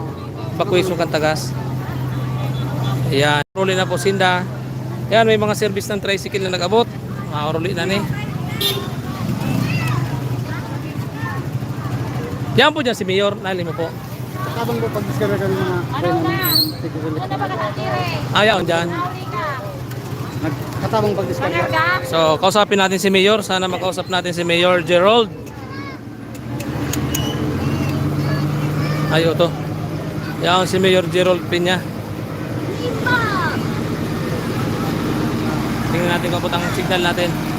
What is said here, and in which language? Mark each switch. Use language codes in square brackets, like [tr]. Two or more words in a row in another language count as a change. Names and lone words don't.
[bik] Evacuation kang tagas. Ayan. Ruli na po sinda. [tl] Ayan, may mga service ng tricycle na nag-abot. [bik] Mauruli na ni. Yan po dyan si Mayor. Nali mo po. Tabang ko pag-discover kami mga Ayaw dyan. katabang pag-discover. [tl] So, kausapin natin si Mayor. Sana makausap natin si Mayor Gerald. [bik] Ayo to. [tl] Yan si Mayor Gerald Peña. Tingnan natin kung ang signal natin.